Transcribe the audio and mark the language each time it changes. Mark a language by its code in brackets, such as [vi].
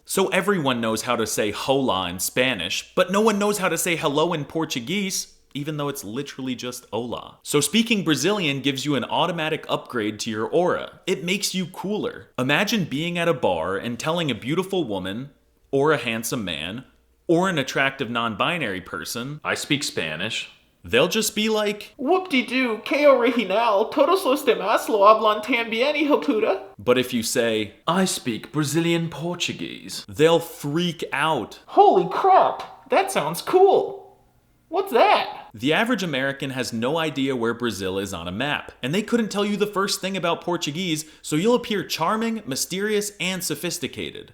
[en] So everyone knows how to say hola in Spanish, but no one knows how to say hello in Portuguese, even though it's literally just hola. So speaking Brazilian gives you an automatic upgrade to your aura. It makes you cooler. Imagine being at a bar and telling a beautiful woman, or a handsome man, or an attractive non-binary person, I speak Spanish. They'll just be like, Whoop-de-doo, [es] que original, todos los demás lo hablan también, hijo puta. [en] But if you say, I speak Brazilian Portuguese, they'll freak out. Holy crap, that sounds cool. What's that? The average American has no idea where Brazil is on a map, and they couldn't tell you the first thing about Portuguese, so you'll appear charming, mysterious, and sophisticated.